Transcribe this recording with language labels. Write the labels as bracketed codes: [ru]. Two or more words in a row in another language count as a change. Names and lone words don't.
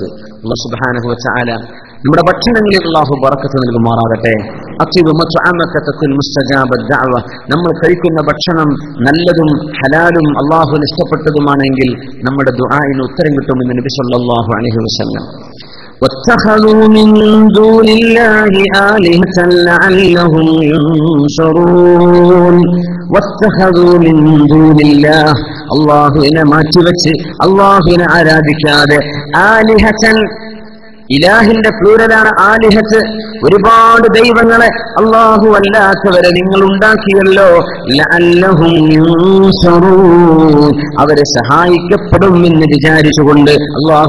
[ml] അല്ലാഹു [ar] سبحانه وتعالى [ml] നമ്മുടെ ഭക്ഷണങ്ങളിൽ അല്ലാഹു ബറക്കത്ത് നൽകുമാറാകട്ടെ. നമ്മൾ കഴിക്കുന്ന ഭക്ഷണം നല്ലതും ഹലാലും അല്ലാഹുവിന് ഇഷ്ടപ്പെട്ടതുമാണെങ്കിൽ നമ്മുടെ ദുആഇന് ഉത്തരം കിട്ടുമെന്ന് നബി [ar] صلى الله عليه وسلم. واتخذوا من دون الله آلهة لعلهم ينصرون واتخذوا من دون الله [ml] അല്ലാഹുവിനെ മാറ്റിവെച്ച് അല്ലാഹുവിനെ ആരാധിക്കാതെ ആലിഹതൻ ഇലാഹിന്റെ പ്ലൂരലാണ് ആലിഹത്ത് ഒരുപാട് ദൈവങ്ങളെ അല്ലാഹു അല്ലാത്തവരെ നിങ്ങൾ ഉണ്ടാക്കിയല്ലോ [ar] لعلهم ينصرون [ml] അവരെ സഹായിക്കപ്പെടും എന്ന് വിചാരിച്ചുകൊണ്ട് അല്ലാഹു